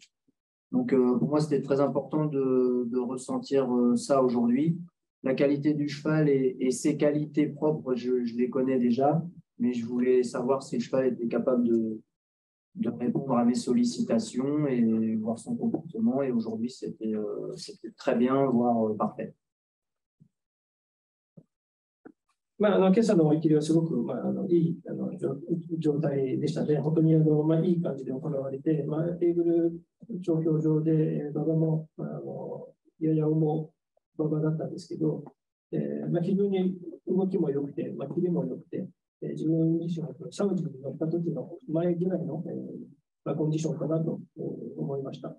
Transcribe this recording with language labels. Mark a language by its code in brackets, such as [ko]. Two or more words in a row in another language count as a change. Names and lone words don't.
[fr] Donc, pour moi, c'était très important de ressentir ça aujourd'hui. La qualité du cheval et ses qualités propres, je les connais déjà, mais je voulais savoir si le cheval était capable de répondre à mes sollicitations et voir son comportement. Et aujourd'hui, c'était très bien, voire parfait. [ja] まあ、今朝の追い切りはすごく、いい状態でしたね。本当にいい感じで行われて、テーブル調教場で馬場もやや重馬場だったんですけど、非常に動きも良くて、キレも良くて、自分自身はサウジに乗った時の前ぐらいの、コンディションかなと思いました。